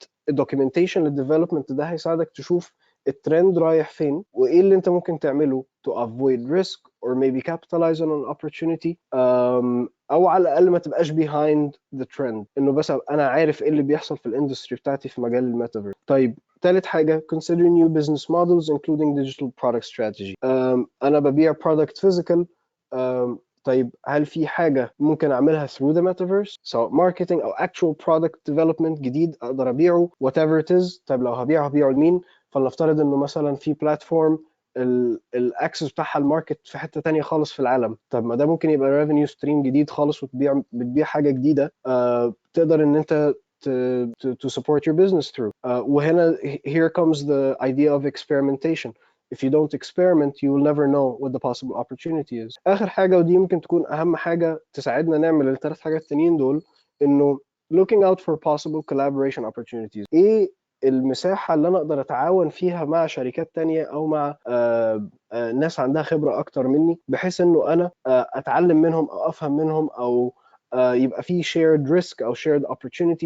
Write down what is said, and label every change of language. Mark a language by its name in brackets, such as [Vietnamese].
[Arabic] الdocumentation للdevelopment ده هيساعدك تشوف الترند رايح فين وايه اللي انت ممكن تعمله [English] to avoid risk or maybe capitalize on an opportunity، [Arabic] او على الاقل ما تبقاش [English] behind the trend، [Arabic] انه بس انا عارف ايه اللي بيحصل في الاندستري بتاعتي في مجال الميتافيرس. طيب ثالث حاجه [English] consider new business models including digital product strategy. [Arabic] انا ببيع product physical، طيب هل في حاجة ممكن أعملها [English] through the metaverse [Arabic] سواء [English] marketing [Arabic] أو [English] actual product development [Arabic] جديد أقدر أبيعه [English] whatever it is؟ [Arabic] طيب لو هبيعه لمين؟ فلنفترض إنه مثلا في بلاتفورم الاكسس بتاعها الماركت في حته تانية خالص في العالم. طب ما ده ممكن يبقى ريفينيو ستريم جديد خالص بتبيع حاجه جديده تقدر ان انت [English] to support your business through. [Arabic] وهنا [English] here comes the idea of experimentation. If you don't experiment you will never know what the possible opportunity is. [Arabic] اخر حاجه ودي ممكن تكون اهم حاجه تساعدنا نعمل الثلاث حاجات التانيين دول، انه [English] looking out for possible collaboration opportunities. [Arabic] ايه المساحه اللي انا اقدر اتعاون فيها مع شركات تانية او مع ناس عندها خبره اكتر مني، بحيث انه انا اتعلم منهم او افهم منهم، او يبقى في [English] shared risk [Arabic] او [English] shared opportunity.